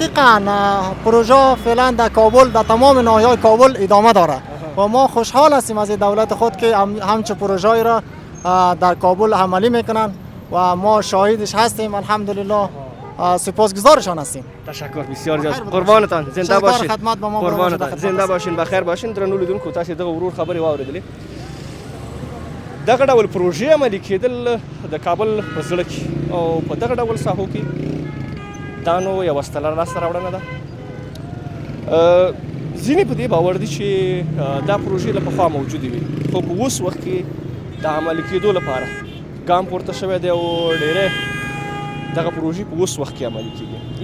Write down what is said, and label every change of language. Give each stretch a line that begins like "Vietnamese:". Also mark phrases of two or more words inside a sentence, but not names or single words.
Persian: دقیقاً پروژه فعلا در کابل در تمام ناحیه‌های کابل ادامه داره و ما خوشحال هستیم از دولت خود که همچه پروژه‌ای را در کابل عملی میکنن و ما شاهدش هستیم. الحمدلله سپاسگزارشان هستیم. تشکر بسیار زیاد. قربانتان، زنده باشین. خدمت به ما قربانتان، زنده باشین، بخیر باشین.
Pashto: درنو لیدونکو تاسو دغه ورور خبرې واورېدلې. دغه ډول پروژې عملي کېدل د کابل په زړه کې او په دغه ډول ساحو کې دا نو یوه ستره لاسته راوړنه ده. ځینې په دې باور دي چې دا پروژې له پخوا موجودې وي، خو په اوس وخت کې د عملي کېدو لپاره ګام پورته شوی دی او ډېری دغه پروژې په اوس وخت کې عملي کېږي.